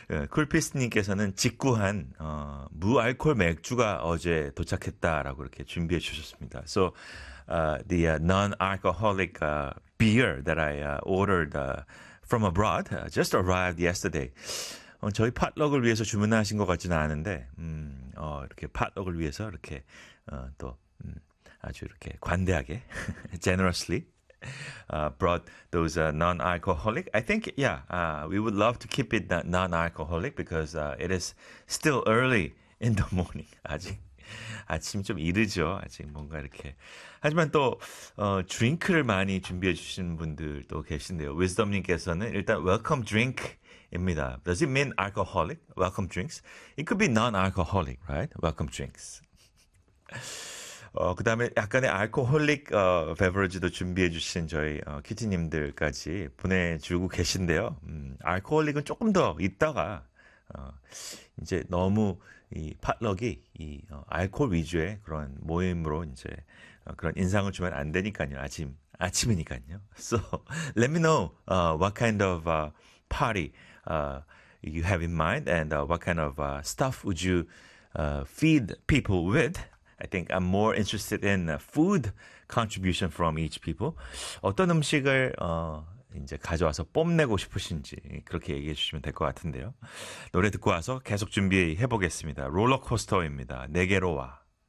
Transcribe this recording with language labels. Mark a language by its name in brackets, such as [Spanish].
[Korean] 쿨피스트님께서는 직구한 무알콜 맥주가 어제 도착했다라고 이렇게 준비해 주셨습니다. [English] So, the non-alcoholic beer that I ordered from abroad just arrived yesterday. [Korean] 저희 팟럭을 위해서 주문하신 것 같지는 않은데, 이렇게 팟럭을 위해서 이렇게 또 아주 이렇게 관대하게, [English] generously. Brought those non-alcoholic. I think, we would love to keep it non-alcoholic because it is still early in the morning. [Korean] 아직 아침이 좀 이르죠. 아직 뭔가 이렇게. 하지만 또 드링크를 많이 준비해 주신 분들도 계신데요. Wisdom님께서는 일단 welcome drink입니다. [English] Does it mean alcoholic? Welcome drinks? It could be non-alcoholic, right? Welcome drinks. [Korean] 그다음에 약간의 알코올릭 베버리지도 준비해 주신 저희 큐티님들까지 보내주고 계신데요. 알코올릭은 조금 더 있다가 이제 너무 이 팟럭이 이 알코올 위주의 그런 모임으로 이제 그런 인상을 주면 안 되니까요. 아침이니까요. [English] So let me know what kind of party you have in mind and what kind of stuff would you feed people with? I think I'm more interested in food contribution from each people. [Korean] 어떤 음식을 이제 가져와서 뽐내고 싶으신지 그렇게 얘기해 주시면 될것 같은데요. 노래 듣고 와서 계속 준비해 보겠습니다. 롤러코스터입니다. 내게로 와.